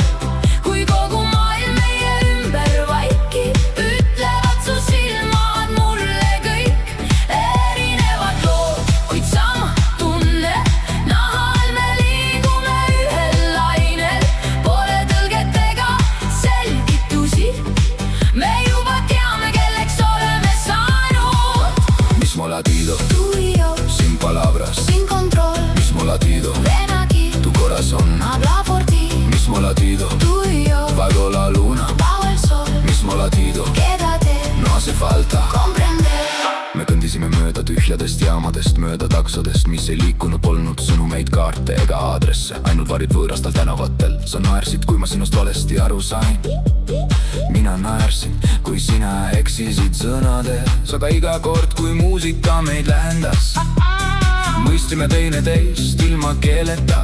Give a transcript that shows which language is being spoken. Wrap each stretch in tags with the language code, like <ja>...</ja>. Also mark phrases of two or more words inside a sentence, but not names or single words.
<et>Kui kogu maailm meie ümber vaikib, ütlevad su silmad mulle kõik. Erinevad lood, kuid sama tunne. Nahal me liigume ühel lainel. Pole tõlget ega selgitusi. Me juba teame, kelleks oleme saanud.</et> <es>Mismo latido, Tú y yo, sin palabras, sin control. mismo latido, Ven aquí, tu corazón, habla por ti. mismo latido, Tú y yo, bajo la luna, bajo el sol. mismo latido, Quédate, no hace falta. comprender.</es> <et>Me kõndisime mööda tühjadest jaamadest, mööda taksodest, mis ei liikunud, polnud sõnumeid, kaarte ega aadresse. Ainult varid võõrastal tänavatel. Sa naersid, kui ma sinust valesti aru sain. Mina naersin, kui sina eksisid sõnades, aga iga kord, kui muusika meid lähendas, mõistsime teineteist ilma keeleta.</et>